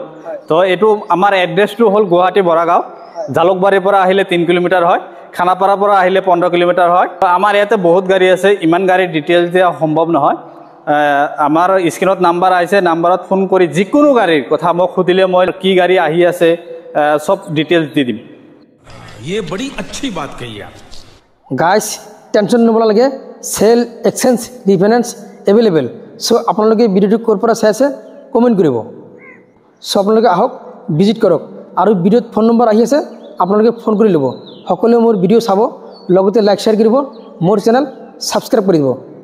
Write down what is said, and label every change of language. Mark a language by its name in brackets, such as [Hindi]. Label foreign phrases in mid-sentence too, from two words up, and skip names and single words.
[Assamese] তো এইটো আমাৰ এড্ৰেছটো হ'ল গুৱাহাটী বৰাগাঁও, জালুকবাৰীৰ পৰা আহিলে 3 কিলোমিটাৰ হয়, খানাপাৰাৰ পৰা আহিলে 15 কিলোমিটাৰ হয়। আমাৰ ইয়াতে বহুত গাড়ী আছে, ইমান গাড়ীৰ ডিটেইলছ দিয়া সম্ভৱ নহয়। আমাৰ স্ক্ৰীনত নাম্বাৰ আহিছে, নাম্বাৰত ফোন কৰি যিকোনো গাড়ীৰ কথা মোক সুধিলে মই কি গাড়ী আহি আছে সব ডিটেইলছ দি দিম। [Hindi] ये बड़ी अच्छी बात कही आप। [Assamese] গাইজ টেনশ্যন ল'ব নালাগে, [English] sale, exchange, refinance available. [Assamese] সো আপোনালোকে ভিডিওটো ক'ৰ পৰা চাই আছে কমেণ্ট কৰিব। সো আপোনালোকে আহক ভিজিট কৰক আৰু ভিডিঅ'ত ফোন নম্বৰ আহি আছে আপোনালোকে ফোন কৰি ল'ব। সকলোৱে মোৰ ভিডিঅ' চাব, লগতে [English] like share [Assamese] কৰিব, মোৰ [English] channel subscribe [Assamese] কৰি দিব।